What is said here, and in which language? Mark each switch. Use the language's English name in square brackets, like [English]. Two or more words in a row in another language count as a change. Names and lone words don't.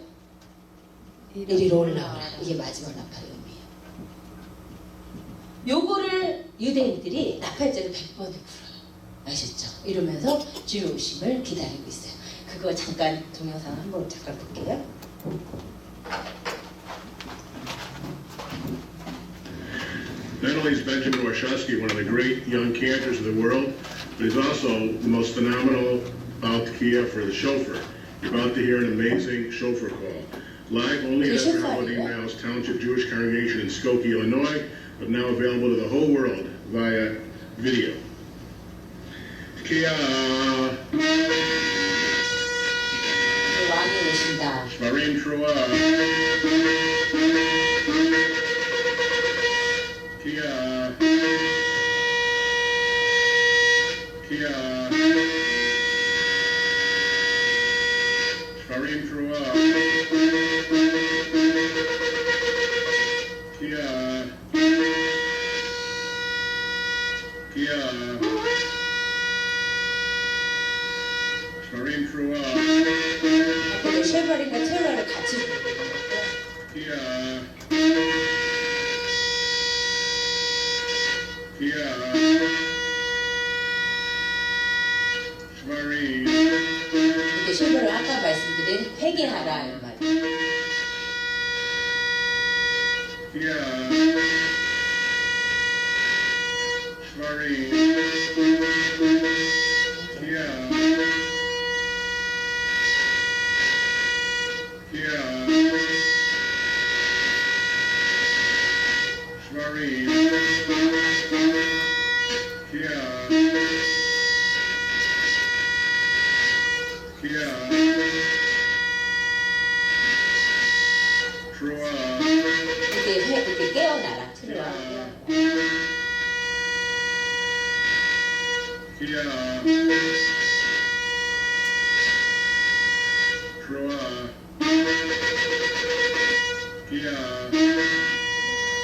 [Korean] 이리로 올라오라. 이게 마지막 나팔의 의미예요. 요거를 유대인들이 나팔절을 100번을 불어요. 아셨죠? 이러면서 주의 오심을 기다리고 있어요. 그거 잠깐 동영상 한번 잠깐 볼게요. [English] Not only is Benjamin Warshawski one of the great young cantors of the world, but he's also the most phenomenal Baltkiya for the shofar. You're about to hear an amazing shofar call. Live only at Rehoboth Mouse Township Jewish Congregation in Skokie, Illinois, but now available to the whole world via video. Tkiya. [Korean] 왕이 오신다. [Hebrew] Shvarim Trua. Kia. Kia. Shvarim Trua. Kia. Kia. Shvarim Trua. [Korean] 근데 쉐바림과 테루아를 같이 부르는 거예요. [Hebrew] Kia. Kia. Shvarim. [Korean] 이게 쉐바를 아까 말씀드린 회개하라 이 말이에요. [Hebrew] Kia. Shvarim. Kia. Kia. Shvarim. Kia. Kia. Trua. [Korean] 이렇게 깨어나라. 테루아. [Hebrew] Kia. Trua. Kia.